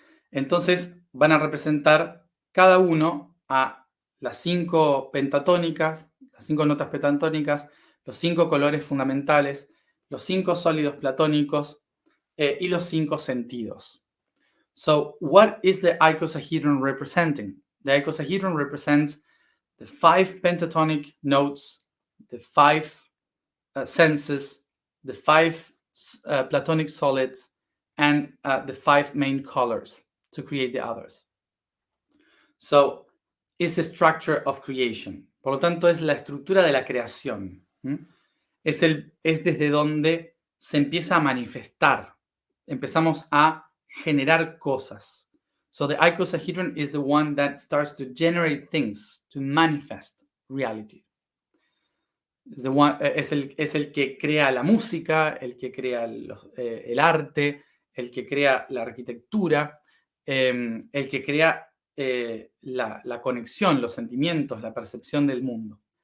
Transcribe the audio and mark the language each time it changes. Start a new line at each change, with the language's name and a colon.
Spanish: Entonces van a representar cada uno a las 5 pentatónicas, las 5 notas pentatónicas, los 5 colores fundamentales, los 5 sólidos platónicos y los 5 sentidos.
English: So, what is the icosahedron representing? The icosahedron represents the 5 pentatonic notes, the 5 senses, the 5 platonic solids, and the 5 main colors to create the others. So, it's the structure of creation.
Spanish: Por lo tanto, es la estructura de la creación. Es desde donde se empieza a manifestar. Empezamos a generar cosas.
English: So the icosahedron is the one that starts to generate things, to manifest reality.
Spanish: Es el que crea la música, el que crea el arte, el que crea la arquitectura, el que crea la conexión, los sentimientos, la percepción del mundo.